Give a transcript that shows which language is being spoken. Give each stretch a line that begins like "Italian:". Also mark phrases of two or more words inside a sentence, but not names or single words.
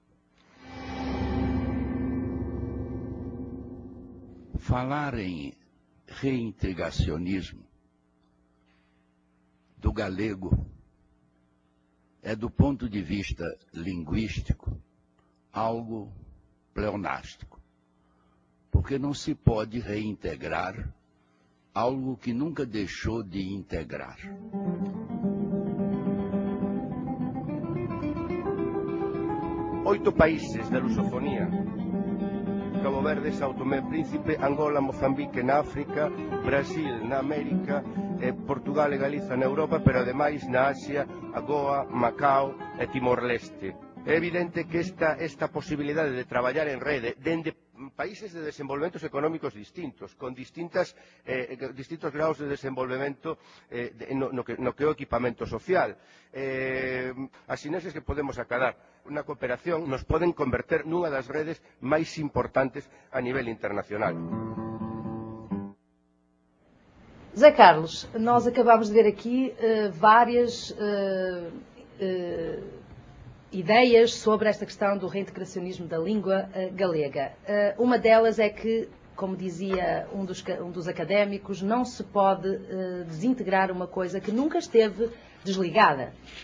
Portuguese: Falar em reintegracionismo do galego é, do ponto de vista linguístico, algo pleonástico, porque não se pode reintegrar algo que nunca deixou de integrar.
Galician: Oito países da lusofonía: Cabo Verde, São Tomé e Príncipe, Angola, Mozambique na África, Brasil na América, Portugal e Galiza na Europa, pero ademais na Asia, Goa, Macao e Timor-Leste. É evidente que esta posibilidade de traballar en rede dende países de desenvolvementos económicos distintos, con distintos graus de desenvolvemento no que é o equipamento social. As sinerxias que podemos acadar na cooperación nos poden converter nunha das redes máis importantes a nivel internacional.
Portuguese: Zé Carlos, nós acabamos de ver aqui várias ideias sobre esta questão do reintegracionismo da língua galega. Uma delas é que, como dizia um dos académicos, não se pode desintegrar uma coisa que nunca esteve desligada.